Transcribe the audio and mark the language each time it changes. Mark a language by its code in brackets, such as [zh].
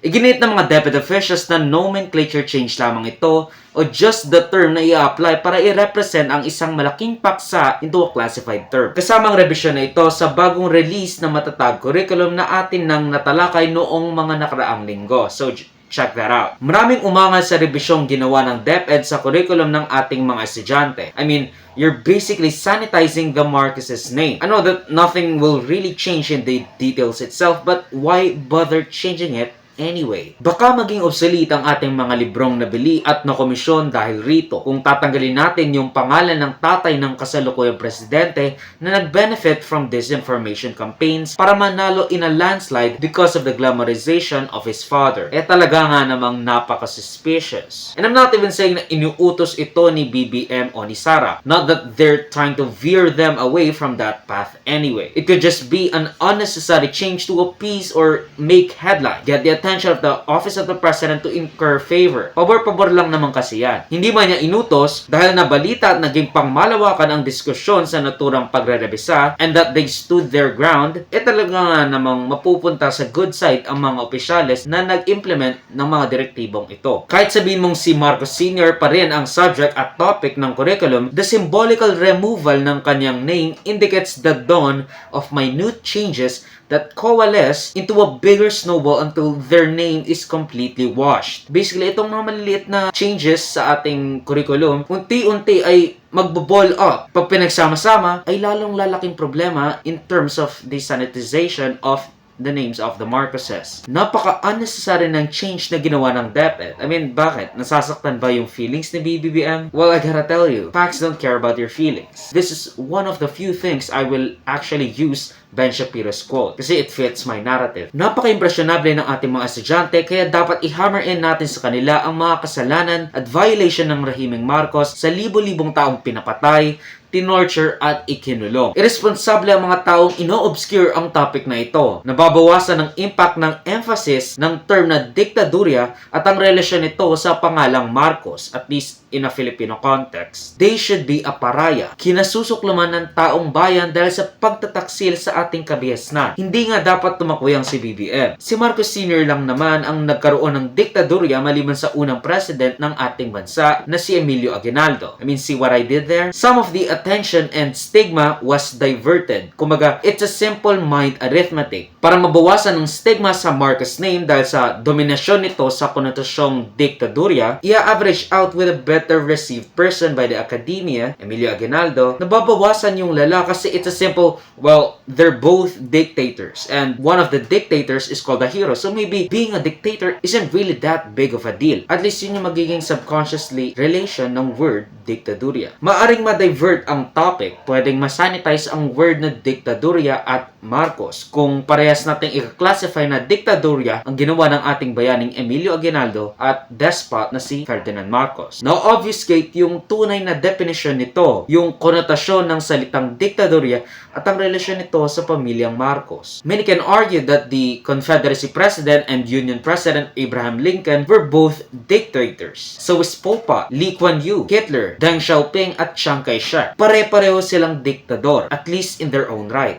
[tl] Iginit ng mga DepEd officials na nomenclature change lamang ito o [en] just the term [tl] na i-apply para i-represent ang isang malaking paksa [en] into a classified term. [tl] Kasama ang revision na ito sa bagong release na matatag curriculum na atin nang natalakay noong mga nakaraang linggo. [en] So, check that out. [tl] Maraming umangal sa revisyong ginawa ng DepEd sa curriculum ng ating mga estudyante. [en] I mean, you're basically sanitizing the Marcos's name. I know that nothing will really change in the details itself, but why bother changing it anyway? [tl] Baka maging obsolete ang ating mga librong nabili at nakomisyon dahil rito kung tatanggalin natin yung pangalan ng tatay ng kasalukuyang presidente na nag-benefit [en] from disinformation campaigns [tl] para manalo [en] in a landslide because of the glamorization of his father. [tl] Talaga nga namang napaka-suspicious. [en] And I'm not even saying [tl] na inuutos ito ni BBM o ni Sara. [en] Not that they're trying to veer them away from that path anyway. It could just be an unnecessary change to appease or make headline. Get the attention of the office of the president to incur favor. [tl] Pabor-pabor lang naman kasi yan. Hindi man niya inutos dahil nabalita at naging pangmalawakan ang diskusyon sa naturang pagre-rebisa [en] and that they stood their ground, [tl] talaga nga namang mapupunta sa good side ang mga opisyales na nag-implement ng mga direktibong ito. Kahit sabihin mong si Marcos Sr. pa rin ang subject at topic ng curriculum, [en] the symbolical removal ng kanyang name indicates the dawn of minute changes that coalesce into a bigger snowball until their name is completely washed. [tl] Basically, itong mga maliliit na changes sa ating curriculum, unti-unti ay magbo-ball up. Pag pinagsama-sama, ay lalong lalaking problema [en] in terms of the sanitization of the names of the Marcoses. [tl] Napaka-unnecessary ng change na ginawa ng DepEd. I mean, bakit? Nasasaktan ba yung feelings ni BBM? [en] Well, I gotta tell you, facts don't care about your feelings. This is one of the few things I will actually use Ben Shapiro's quote [tl] kasi [en] it fits my narrative. [tl] Napaka-impresyonable ng ating mga estudyante kaya dapat i-hammer in natin sa kanila ang mga kasalanan at violation ng rehimeng Marcos sa libo-libong taong pinapatay, tinorture at ikinulong. Irresponsable ang mga taong ino-obscure ang topic na ito. Nababawasan ang impact ng emphasis ng term na diktadurya at ang relasyon nito sa pangalang Marcos, [en] at least in a Filipino context. They should be a [tl] paraya. Kinasusuklaman ng taong bayan dahil sa pagtataksil sa ating kabihasnan. Hindi nga dapat tumakwayang si BBM. Si Marcos Sr. lang naman ang nagkaroon ng diktadurya maliban sa unang president ng ating bansa na si Emilio Aguinaldo. [en] I mean, see what I did there? Some of the attention and stigma was diverted. Kumaga, it's a simple mind arithmetic. [tl] Para mabawasan ang stigma sa Marcos name dahil sa dominasyon nito sa konotasyong diktadurya, i-average out with a better received person by the academia, Emilio Aguinaldo, nababawasan yung lala kasi [en] it's a simple, well, they're both dictators and one of the dictators is called a hero. So maybe being a dictator isn't really that big of a deal. [tl] At least yun yung magiging subconsciously relation ng word diktadurya. Maaring ma-divert ang topic, pwedeng masanitize ang word na diktadurya at Marcos kung parehas nating i-classify na diktadurya ang ginawa ng ating bayaning Emilio Aguinaldo at despot na si Ferdinand Marcos. Now, obfuscate yung tunay na definition nito, yung konotasyon ng salitang diktadurya at ang relasyon nito sa pamilyang Marcos. [en] Many can argue that the Confederacy President and Union President Abraham Lincoln were both dictators. So is Pol Pot, Lee Kuan Yew, Hitler, Deng Xiaoping at Chiang Kai-shek. [tl] Pare-pareho silang diktador, at least in their own right.